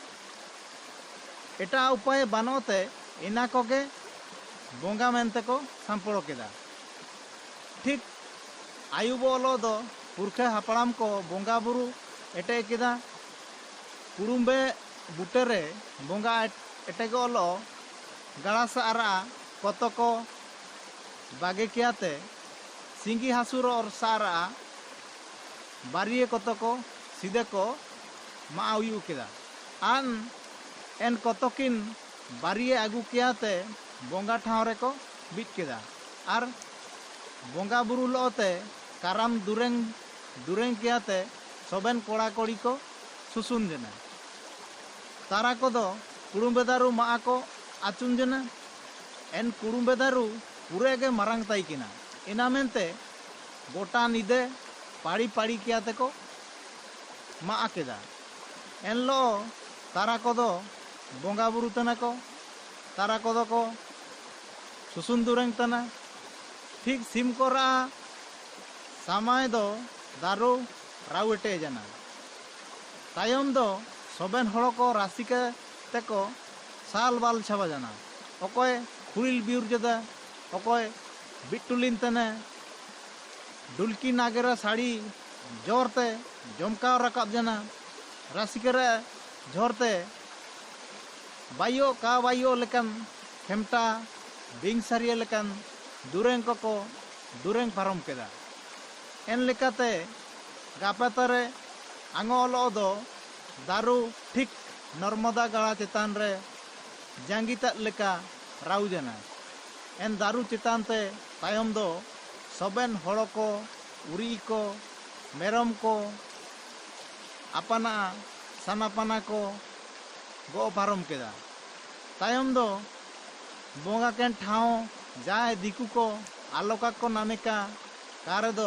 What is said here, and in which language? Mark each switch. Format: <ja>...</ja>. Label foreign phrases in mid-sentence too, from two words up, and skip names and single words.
<sat>एटा उपाय बानोते इना कोगे बोंगा मेनते को सांपड़ो केदा ठीक आयु बोलो दो पुरखे हापड़ाम को बोंगा बुरु एटे केदा कुरुम्बे बुटेरे बोंगा एटे को लो गाड़ा सारा कत को बागे कियाते सिंगी हासुर और सारा बारिये कत को सीधे को मा आयु केदा आन एन कतकिन बारिये आगु कियाते बोंगा ठाव रे को बिट केदा आर बोंगा बुरु लोते काराम दुरेंग कियाते सबेन कोड़ा कोड़ी को सुसुन जना तारा को दो कुड़ुम्बे दारू मा को आचुन जना एन कुड़ुम्बे दारू पूरे के मारंग ताई किना इना मेनते गोटा निदे पाड़ी पाड़ी कियाते को मा केदा एन लो तारा को दो बोंगा बुरु तना को तारा को दो को सुसुन दुरेंग तना ठीक सिम कोरा समय दो दारू राउटे जना तायम दो सबेन हड़ो को राशि के तेको साल बाल छाबा जना ओकोय खुरिल बिउर जदा ओकोय बिटुलिन तने डुलकी नागेरा साड़ी जोरते जमकाव रकाब जना राशि करे झोरते बायो लेकन खेमटा बिंग सारिये लेकन दुरेंग को दुरेंग पारम केदा एन लेकाते गापातारे आंगोलो दो दारू ठीक नर्मदा गाड़ा चेतान रे जांगीता लेका राउ जना एन दारू चेतान ते तायम दो सबेन हड़ो को उरी को मेरम को अपना सानापाना को गो पारम केदा तायम दो बोंगा केन ठाव जाए दिकू को आलोका को नामेका कारे दो</sat>